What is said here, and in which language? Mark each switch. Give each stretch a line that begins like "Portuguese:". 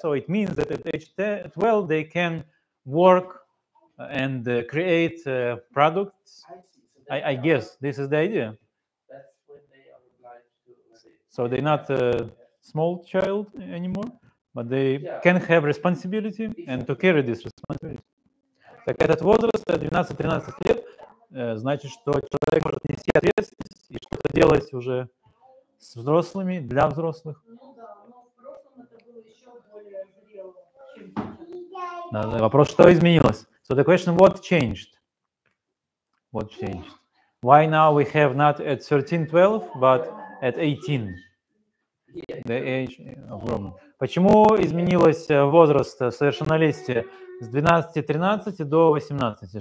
English: So it means that at age 12 they can work and create products. I see. So that's I guess this is the idea. That's when they are obliged to. So they're not a small child anymore, but they can have responsibility and to carry this responsibility.
Russian: Так этот возраст 12-13 лет значит, что человек может нести ответственность и что-то делать уже с взрослыми, для взрослых. Ну да, но в прошлом это было еще более зрело, чем сейчас. Вопрос, что изменилось?
English: So the question, what changed? What changed? Why now we have not at 13-12, but at 18? The age of woman.
Russian: Почему изменилось возраст совершеннолетия с 12-13 до 18?